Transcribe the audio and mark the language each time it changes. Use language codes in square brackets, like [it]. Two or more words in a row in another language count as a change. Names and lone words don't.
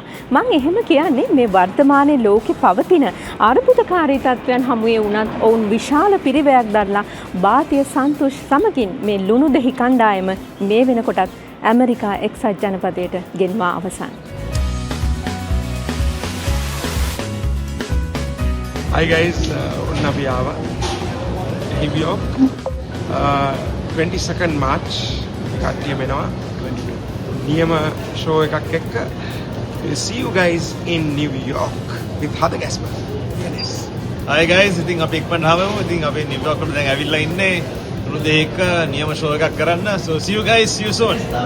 [si] මම එහෙම කියන්නේ මේ වර්තමානයේ ලෝකේ පවතින අර්බුදකාරී තත්ත්වයන් හමුවේ වුණත් ඔවුන් විශාල පිරිවැයක් දරලා භාතිය සන්තෝෂ් සමගින් මේ ලුණු දෙහි කණ්ඩායම මේ වෙනකොටත් ඇමරිකා එක්සත් ජනපදයට ගෙන්වා අවසන්. [en] Hi guys, [si] අපි ආවා New York 22nd March කට්ටිය වෙනවා නියම show එකක් එක්ක. [en] We'll see you guys in New York with හදගැස්ම. Yes. Hi guys, [si] ඉතින් අපි ඉක්මනට ආවම ඉතින් අපි New York වල දැන් ඇවිල්ලා ඉන්නේ උණු දෙයක නියම show එකක් කරන්න. [en] So see you guys, see you soon.